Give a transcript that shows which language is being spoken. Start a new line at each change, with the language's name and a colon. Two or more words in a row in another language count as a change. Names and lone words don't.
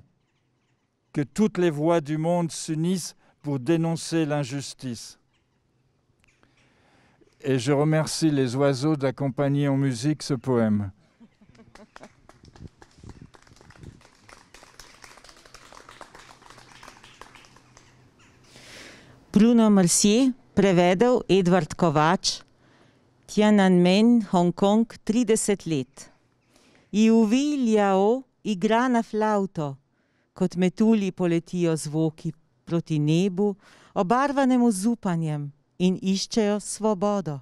French: Que toutes les voix du monde s'unissent pour dénoncer l'injustice. Et je remercie les oiseaux d'accompagner en musique ce poème. Bruno Mercier,
Slovenian: prevedel Edvard Kovač, Tiananmen, Hong Kong, 30 let. Ifu Liao igra na flavto, kot metulji poletijo zvoki proti nebu, obarvanemu z upanjem in iščejo svobodo.